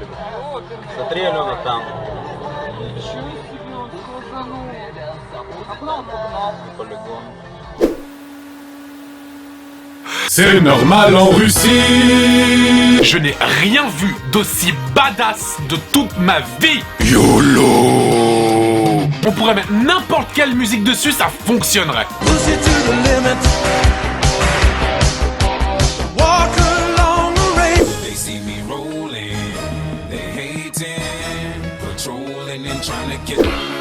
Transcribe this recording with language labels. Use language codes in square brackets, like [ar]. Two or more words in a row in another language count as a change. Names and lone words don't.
[ru] Смотри, Алена, там. [fr] C'est normal en Russie! Je n'ai rien vu d'aussi badass de toute ma vie! YOLO! On pourrait mettre n'importe quelle musique dessus, ça fonctionnerait! [en] Push it to the limit. Walk along the rail. They see me rolling, they hating, patrolling and trying to get.